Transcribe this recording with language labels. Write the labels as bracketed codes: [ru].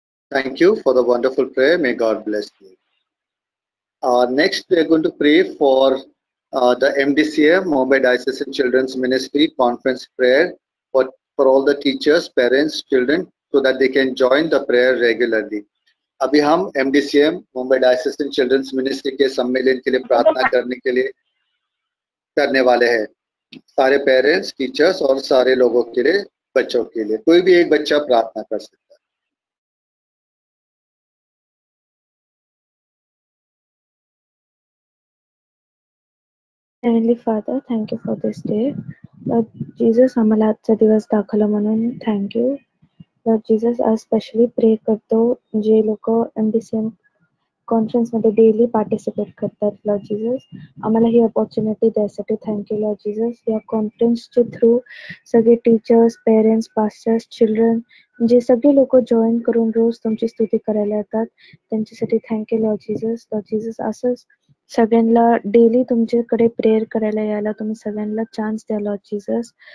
[en] Thank you for the wonderful prayer. May God bless you. Next, we are going to pray for the MDCM, Mumbai Diocesan Children's Ministry Conference Prayer for all the teachers, parents, children, so that they can join the prayer regularly. [hi] अभी हम MDCM, Mumbai Diocesan Children's Ministry के सम्मेलन के लिए प्रार्थना करने वाले हैं। सारे पेरेंट्स, टीचर्स और सारे लोगों के लिए, बच्चों के लिए, कोई भी एक बच्चा प्रार्थना कर सकता है। [en] Heavenly Father, thank you for this day. [mr] Lord Jesus, आम्हाला आजचा दिवस दाखवला म्हणून [en] thank you. [mr] Lord Jesus, [en] I especially pray [mr] करतो जे लोक MDCM कॉन्फरन्स मध्ये डेली पार्टिसिपेट करतात. लॉर्ड जीसस, आम्हाला ही अपॉर्च्युनिटी द्यायसाठी थँक्यू लॉर्ड जीसस. या कॉन्फरन्सच्या थ्रू सगळे टीचर्स, पेरेंट्स, पास्टर्स, चिल्ड्रन, जे सगळे लोक जॉईन करून रोज तुमची स्तुती करायला येतात, त्यांच्यासाठी thank you Lord Jesus. Lord Jesus, असंच सगळ्यांना डेली तुमच्याकडे प्रेयर करायला यायला तुम्ही सगळ्यांना चान्स द्या लॉर्ड जीसस.